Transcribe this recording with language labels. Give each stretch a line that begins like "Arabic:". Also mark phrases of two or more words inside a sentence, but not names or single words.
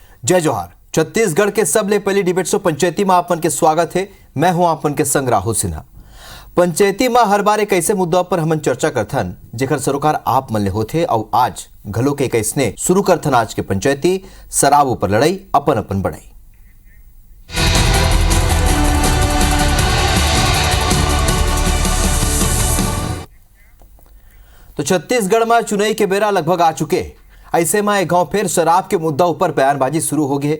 Chhattisgarhi: जय जोहार। छत्तीसगढ़ के सबले पहली
English: debate show
Chhattisgarhi: पंचायती में आपन के स्वागत है। मैं हूं आपन के संग राहुल सिन्हा। पंचायती में हर बार एक ऐसे मुद्दा पर हमन चर्चा करथन जेकर सरोकार आप मन ले होथे और आज घलो के कैसने शुरू करथन आज के पंचायती शराब ऊपर लड़ाई अपन अपन बढ़ाई। तो छत्तीसगढ़ में चुनाई के बेरा लगभग आ चुके। ऐसे में एक गांव फिर शराब के मुद्दा ऊपर बयानबाजी शुरू हो गई।